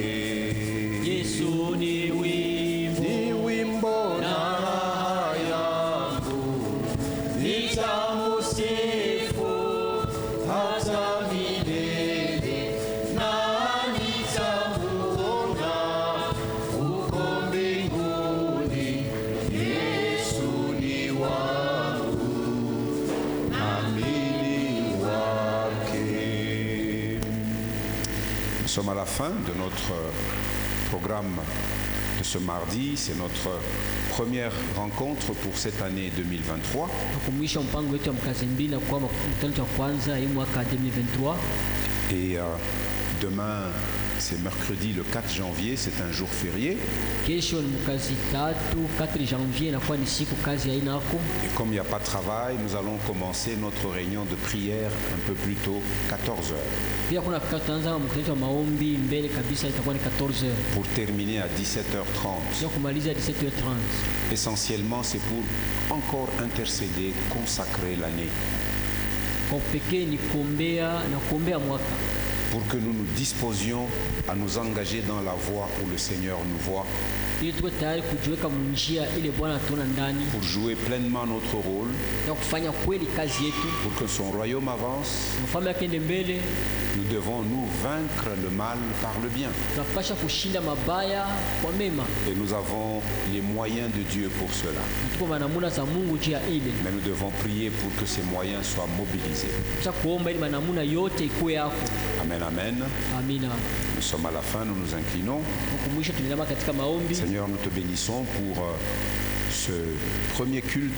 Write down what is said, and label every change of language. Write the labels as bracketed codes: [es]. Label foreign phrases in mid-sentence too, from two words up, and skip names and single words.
[sw] Yesu ni wimbo na raha yangu, nitamusifu hata milele, na nitamuona huko mbinguni. Yesu ni wangu na mimi wake. [fr] Nous sommes à la fin de notre programme de ce mardi. C'est notre première rencontre pour cette année 2023. [sw] Kumwisha mpango wetu wa mkazi mbili na kwa mkutano wa kwanza hii mwaka 2023. [fr] Et demain, c'est mercredi le 4 janvier, c'est un jour férié. [sw] Kesho ni mkazi tatu, [fr] 4 janvier [sw] na kwa ni siku kazi haina yako. [fr] Et comme il n'y a pas de travail, nous allons commencer notre réunion de prière un peu plus tôt, 14h. [sw] Pia kuna tutaanza mkutano wa maombi mbele kabisa, itakuwa ni 14h. [fr] Pour terminer à 17h30. [sw] Ya kumaliza 17h30. [fr] Essentiellement, c'est pour encore intercéder, consacrer l'année. [sw] Kwa pekee ni kuombea na kuombea mwaka. [fr] Pour que nous nous disposions à nous engager dans la voie où le Seigneur nous voit. [sw] Ili tuwe tayari kujiweka njia ile Bwana atuona ndani. [fr] Pour jouer pleinement notre rôle. [sw] Na kufanya kweli kazi yetu. [fr] Pour que son royaume avance. [sw] Mfalme akende mbele. [fr] Nous devons nous vaincre le mal par le bien. [sw] Tunapaswa kushinda mabaya kwa mema. [fr] Et nous avons les moyens de Dieu pour cela. [sw] Tuko na namna za Mungu jia ile. [fr] Mais nous devons prier pour que ces moyens soient mobilisés. [sw] Sasa kuomba ili namna yote ikuwe yako. [fr] Amen, amen. [sw] Amina. [fr] Nous sommes à la fin, nous nous inclinons. [sw] Kumwisha tunainama katika maombi. [fr] Seigneur, nous te bénissons pour ce premier culte